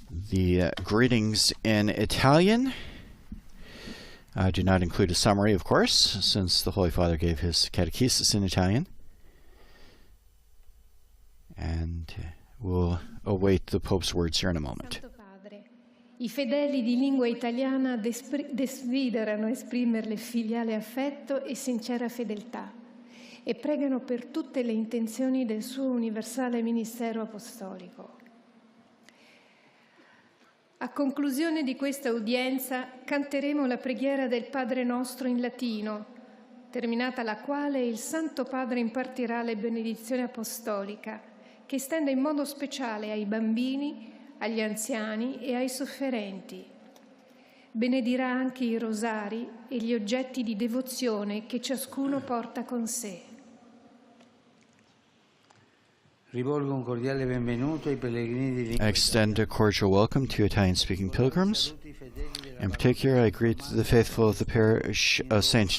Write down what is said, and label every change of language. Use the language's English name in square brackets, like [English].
[English] The greetings in Italian do not include a summary, of course, since the Holy Father gave his Catechesis in Italian. And we'll await the Pope's words here in a moment. [Italian] Santo Padre, I fedeli di lingua italiana desiderano esprimerle filiale affetto e sincera fedeltà e pregano per tutte le intenzioni del suo universale ministero apostolico. A conclusione di questa udienza canteremo la preghiera del Padre nostro in latino, terminata la quale il Santo Padre impartirà la benedizione apostolica, che estende in modo speciale ai bambini, agli anziani e ai sofferenti. Benedirà anche i rosari e gli oggetti di devozione che ciascuno porta con sé. Rivolgo un cordiale benvenuto ai pellegrini di lingua [English] I extend a cordial welcome to Italian-speaking pilgrims. In particular, I greet the faithful of the parish of St.